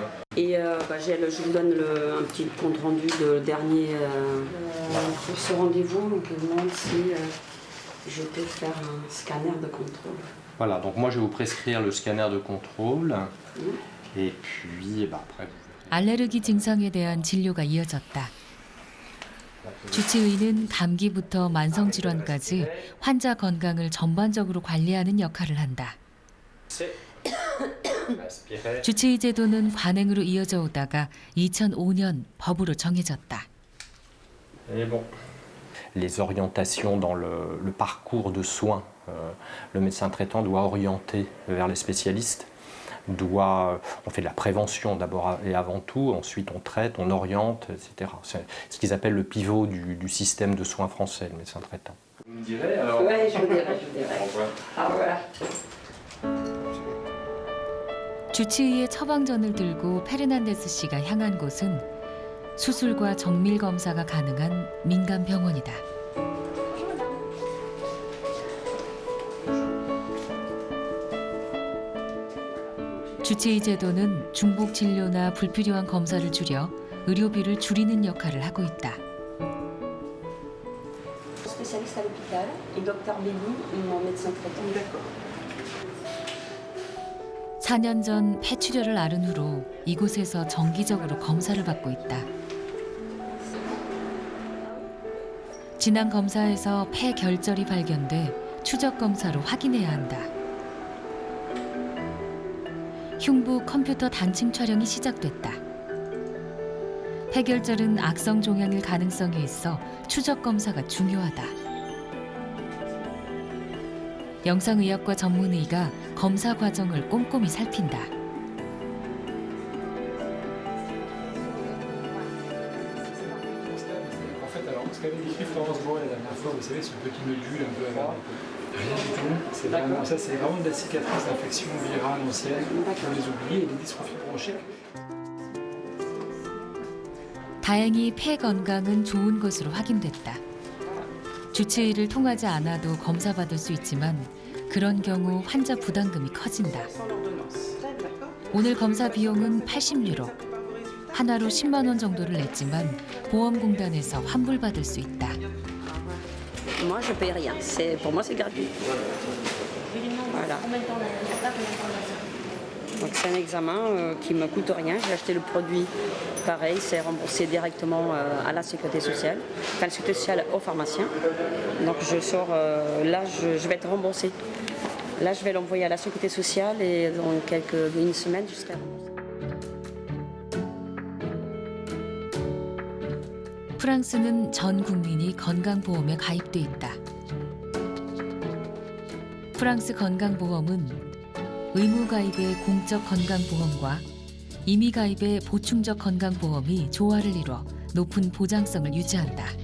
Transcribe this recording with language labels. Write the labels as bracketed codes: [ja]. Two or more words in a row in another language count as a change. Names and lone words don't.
[fr] Et je vous donne un petit compte rendu de dernier ce rendez-vous. Donc je vous demande si je peux faire un scanner de contrôle. Voilà, donc moi je vais vous prescrire le scanner de contrôle. Et puis après vous... [ko] 알레르기 증상에 대한 진료가 이어졌다. 주치의는 감기부터 만성질환까지 환자 건강을 전반적으로 관리하는 역할을 한다. 주치의 제도는 관행으로 이어져 오다가 2005년 법으로 정해졌다. [fr] Les orientations dans le parcours de soins, le médecin traitant doit orienter vers les spécialistes. On fait de la prévention d'abord et avant tout, ensuite on traite, on oriente, etc. C'est ce qu'ils appellent le pivot du système de soins français, le médecin traitant. Vous me direz alors ? Oui, je vous dirai. Au revoir. Au revoir. [ko] 주치의의 처방전을 들고 페르난데스 씨가 향한 곳은 수술과 정밀 검사가 가능한 민간 병원이다. 주치의 제도는 중복 진료나 불필요한 검사를 줄여 의료비를 줄이는 역할을 하고 있다. [fr] l'hôpital et Dr Béli, mon médecin traitant. D'accord. [ko] 4년 전 폐출혈을 앓은 후로 이곳에서 정기적으로 검사를 받고 있다. 지난 검사에서 폐 결절이 발견돼 추적 검사로 확인해야 한다. 흉부 컴퓨터 단층 촬영이 시작됐다. 폐결절은 악성 종양일 가능성이 있어 추적 검사가 중요하다. 영상의학과 전문의가 검사 과정을 꼼꼼히 살핀다. [fr] Ce qu'avait décrit Florence Bourret la dernière fois, vous savez, ce petit nodule un peu avare, rien du tout. C'est vraiment, ça, c'est vraiment de la cicatrice d'infection virale ancienne pour les oublier et les dystrophies bronchiques. [ko] 다행히 폐 건강은 좋은 것으로 확인됐다. 주치의를 통하지 않아도 검사받을 수 있지만 그런 경우 환자 부담금이 커진다. 오늘 검사 비용은 80유로. 하나로 10만 원 정도를 냈지만 보험공단에서 환불받을 수 있다. [fr] Moi, je paye rien. Pour moi, c'est gratuit. Voilà. Donc c'est un examen qui me coûte rien. J'ai acheté le produit, pareil, c'est remboursé directement à la sécurité sociale, enfin la sécurité sociale au pharmacien. Donc je sors, là je vais être remboursée. Là je vais l'envoyer à la sécurité sociale et dans une semaine jusqu'à rembourser. [ko] 프랑스는 전 국민이 건강보험에 가입돼 있다. 프랑스 건강보험은 의무 가입의 공적 건강보험과 임의 가입의 보충적 건강보험이 조화를 이뤄 높은 보장성을 유지한다.